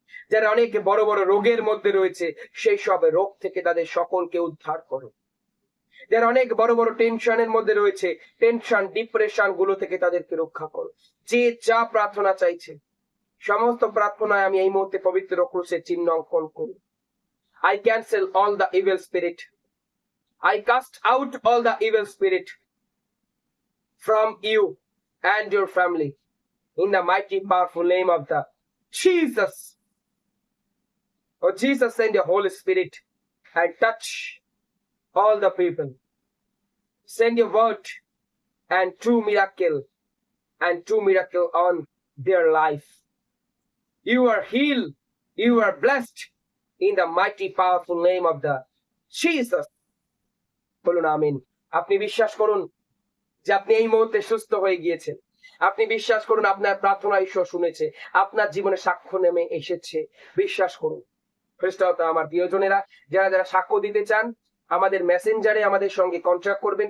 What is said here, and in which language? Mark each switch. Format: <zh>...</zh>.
<bn>যারা অনেক বড় বড় রোগের মধ্যে রয়েছে, সেই সব রোগ থেকে তাদের সকলকে উদ্ধার করো। যারা অনেক বড় বড় টেনশনের মধ্যে রয়েছে, টেনশন ডিপ্রেশন গুলো থেকে তাদেরকে রক্ষা করো। যে যা প্রার্থনা চাইছে, সমস্ত প্রার্থনায় আমি এই মুহূর্তে পবিত্র ক্রুশের চিহ্ন অঙ্কন করি।</bn> <en>I cancel all the evil spirit. I cast out all the evil spirit from you and your family in the mighty powerful name of the Jesus. Oh Jesus, send your Holy Spirit and touch all the people. Send your word and true miracle on their life. You are healed, you are blessed in the mighty powerful name of the Jesus.</en> <bn>বলুন আমিন। আপনি বিশ্বাস করুন যে আপনি এই মুহূর্তে সুস্থ হয়ে গিয়েছেন। আপনি বিশ্বাস করুন আপনার প্রার্থনা ঈশ্বর শুনেছে, আপনার জীবনে সাক্ষ্য নেমে এসেছে। বিশ্বাস করুন। খ্রিস্টান আমার প্রিয়জনেরা, যারা যারা সাক্ষ্য দিতে চান, আমাদের মেসেঞ্জারে আমাদের সঙ্গে কন্ট্যাক্ট করবেন।</bn>